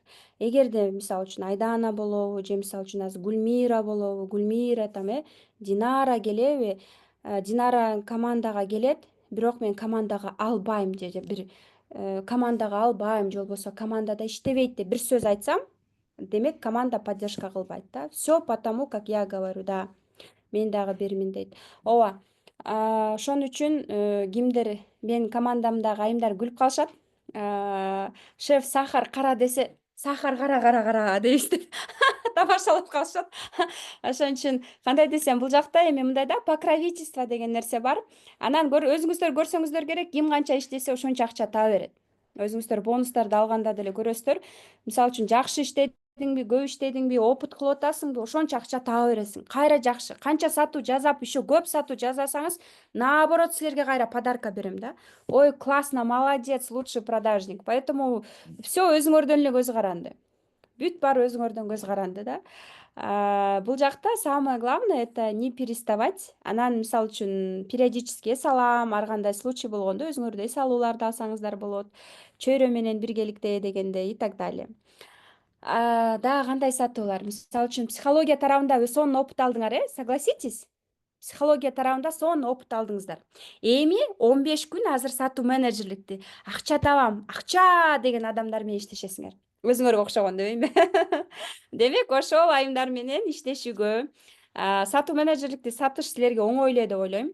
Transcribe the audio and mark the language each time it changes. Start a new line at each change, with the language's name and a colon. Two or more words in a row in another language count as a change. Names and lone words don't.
Kyrgyz: Эгерде мисалы үчүн Айдана болобу, же мисалы үчүн азыр Гүлмира болобу, Гүлмира там Динара келеби? Динара командага келет, бирок мен командага албайм же бир командага албайм же болбосо командада иштебейт деп бир сөз айтсам, демек команда поддержка кылбайт да.
Russian: Все потому, как я говорю, да.
Kyrgyz: Мен дагы бермин дейт. Ооба. Ошон үчүн кимдир менин командамдагы айымдар күлүп калышат. Шеф сахар кара десе, сахар кара дейбиз. Тамашалап калышат. Ошон үчүн кандай десем, бул жакта эми мындай да, покровительство деген нерсе бар. Анан өзүңүздөр көрсөңүздөр керек, ким канча иштесе ошончо акча таба берет. Өзүңүздөр бонустарды алганда деле көрөсүздөр. Мисалы үчүн жакшы иштедиңби, көп иштедиңби, опыт кылып атасыңбы, ошончо акча таба бересиң. Кайра жакшы. Канча сатуу жасап, еще көп сатуу жасасаңыз, наоборот силерге кайра подарка берем да. Ой,
Russian: классно, молодец, лучший продажник. Поэтому все
Kyrgyz: өзүңөрдөн эле көз каранды. Бүт баары өзүңөрдөн көз каранды да. Бул жакта
Russian: самое главное это не переставать.
Kyrgyz: Анан мисалы үчүн периодически эс алам, ар кандай случай болгондо өзүңөрдө эс алууларды алсаңыздар болот. Чөйрө менен биргеликте дегенде
Russian: и так далее.
Kyrgyz: Дагы кандай сатуулар? Мисалы үчүн психология тарабында сонун опыт алдыңар, согласитесь? Психология тарабында сонун опыт алдыңыздар. Эми 15 күн азыр сатуу менеджерликти акча табам, акча деген адамдар менен иштешесиңер. Өзүңөргө окшогон дебеймби? Демек ошол айымдар менен иштешүүгө, сатуу менеджерликти сатыш силерге оңой эле деп ойлойм.